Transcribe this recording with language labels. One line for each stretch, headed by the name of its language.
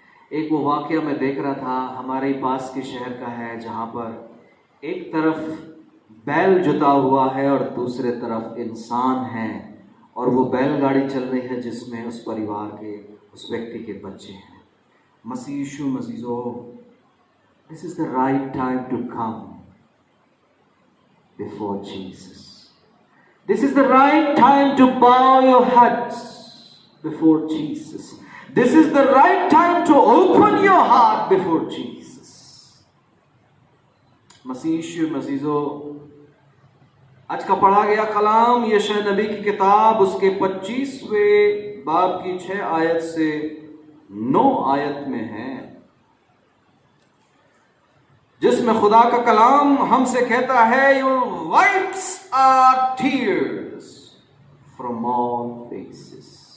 Hindi: एक वो वाकया मैं देख रहा था, हमारे ही पास के शहर का है, जहाँ पर एक तरफ बैल जुता हुआ है और दूसरे तरफ इंसान है, और वो बैलगाड़ी चल रही है जिसमें उस परिवार के, उस व्यक्ति के बच्चे हैं।
English: मसीह यीशु मसीजो, this is the right time to come before Jesus. This is the right time to bow your heads before Jesus. This is the right time to open your heart before Jesus.
Hindi: मसीह यीशु मसीजो, आज का पढ़ा गया कलाम यशायाह नबी की किताब उसके 25वें बाब की 6 आयत से 9 आयत में है, जिसमें खुदा का कलाम हमसे कहता है,
English: Your wipes are tears from all faces.